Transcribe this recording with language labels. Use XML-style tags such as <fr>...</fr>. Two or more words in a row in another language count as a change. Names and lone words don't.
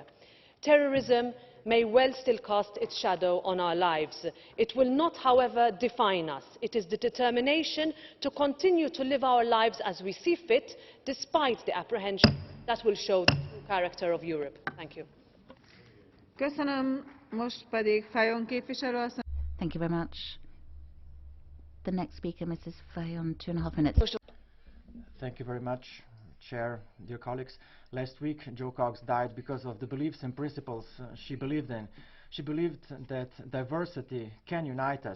<en>Terrorism may well still cast its shadow on our lives. It will not, however, define us. It is the determination to continue to live our lives as we see fit, despite the apprehension, that will show the true character of Europe. Thank you.</en> <hu>Köszönöm, most pedig Fajon képviselő asszony.</hu> <en>Thank you very much. The next speaker, Mrs. Fajon, 2.5 minutes. Thank you very much, Chair, dear colleagues. Last week, Jo Cox died because of the beliefs and principles she believed in. She believed that diversity can unite us.</en>